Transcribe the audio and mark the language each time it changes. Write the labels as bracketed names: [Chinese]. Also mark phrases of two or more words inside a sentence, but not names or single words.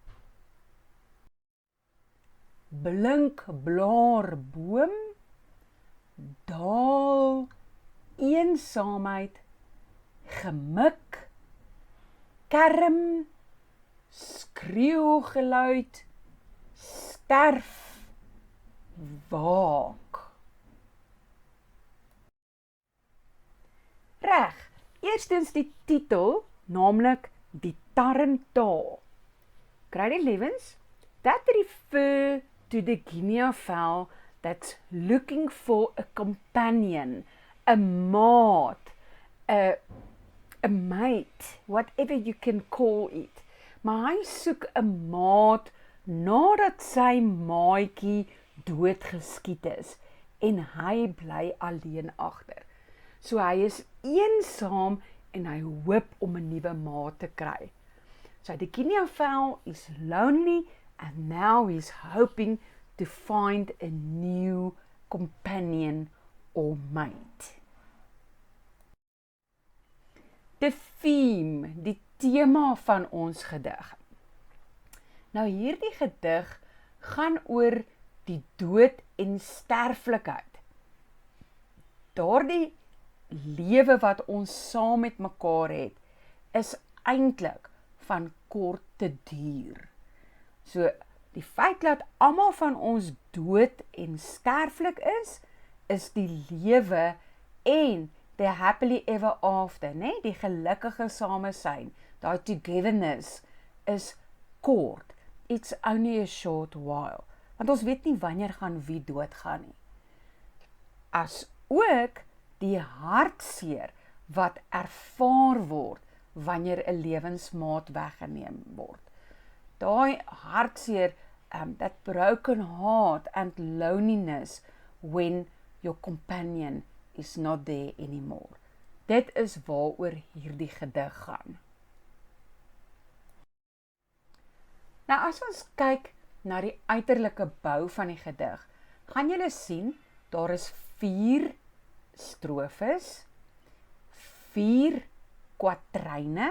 [Afrikaans] blink blaarboom, daal, eensaamheid, gemik, kerm, skreeuwgeluid, sterf, waak. Reg, eerstens die titel, naamlik die Tarentaal. Kry die lewens? [English] That refer to the guinea fowl that's looking for a companion, a maat, a mate, whatever you can call it. [Afrikaans] Maar hy soek 'n maat nadat sy maatjie doodgeskiet is en hy bly alleen agter. So hy is eensaam en hy hoop om 'n nuwe maat te kry. [English] So the guinea fowl is lonely and now he's hoping to find a new companion or mate. The theme, [Afrikaans] die tema van ons gedig. Nou hierdie gedig gaan oor die dood en sterflikheid. Daardie lewe wat ons saam met mekaar het, is eintlik van korte duur. So, die feit dat almal van ons dood en sterflik is die lewe en [English] the happily ever after, [Afrikaans] né? Die gelukkige samesyn, daai togetherness is kort. [English] It's only a short while. [Afrikaans] Want ons weet nie wanneer gaan wie doodgaan nie. As ook die hartseer wat ervaar word wanneer 'n lewensmaat weggeneem word. Daai hartseer, [English] that broken heart and loneliness when your companion is not there anymore. [Afrikaans] Dit is waaroor hierdie gedig gaan. Nou as ons kyk na die uiterlike bou van die gedig, gaan julle sien, daar is 4 strofes, 4 kwatryne.